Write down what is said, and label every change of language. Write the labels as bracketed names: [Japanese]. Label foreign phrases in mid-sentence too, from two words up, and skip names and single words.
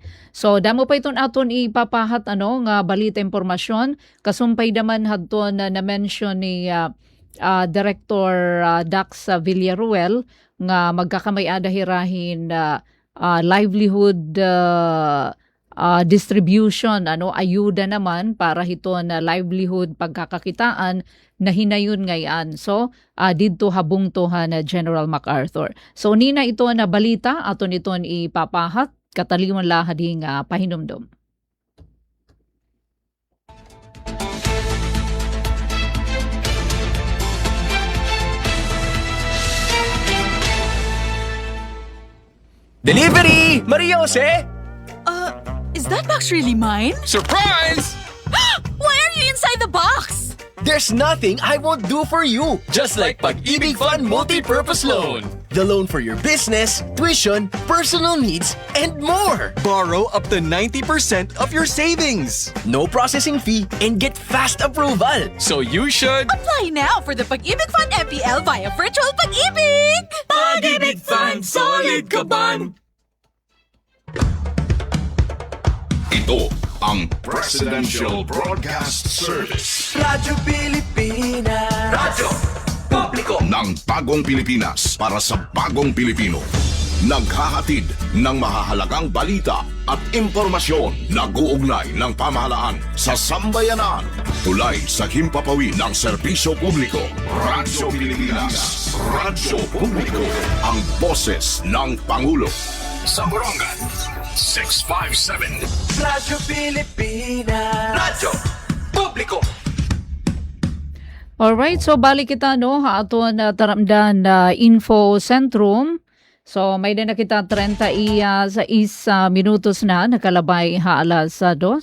[Waray] So damo pa iton aton ipapahat ano nga balita impormasyon kasumpay daman hadton na mention ni Director Dax Villaruel nga magkakamay-ada hirahin livelihood distribution ano ayuda naman para hiton livelihood pagkakakitaan na hinayon ngayon. So didto habungtohan na General MacArthur. So nina ito na balita aton iton ipapahat kataliwan lahading pahinumdom. [English] Delivery! Maria Jose! Is that box really mine? Surprise! Why are you inside the box? There's nothing I won't do for you. Just like Pag-ibig Fund Multi-Purpose Loan. The loan for your business, tuition, personal needs, and more. Borrow up to 90% of your savings. No processing fee and get fast approval. So you should... Apply now for the Pag-ibig Fund MPL via Virtual Pag-ibig! [Filipino] Pag-ibig Fund, solid ka ban! Ito ang Presidential Broadcast Service. Radyo Pilipinas. Radyo Publiko ng bagong Pilipinas para sa bagong Pilipino. Naghahatid ng mahahalagang balita at impormasyon na guugnay ng pamahalaan sa sambayanan. Tulay sa himpapawid ng serbisyo publiko. Radyo Pilipinas. Radyo Publiko. Ang boses ng Pangulo. Samburongan 657. Radyo Pilipinas. Radyo Publiko. [Waray] Alright, so balik kita no ha aton taramdan info sentrum. So may na kita 30 sa isa minutos na nakalabay ha alas 2.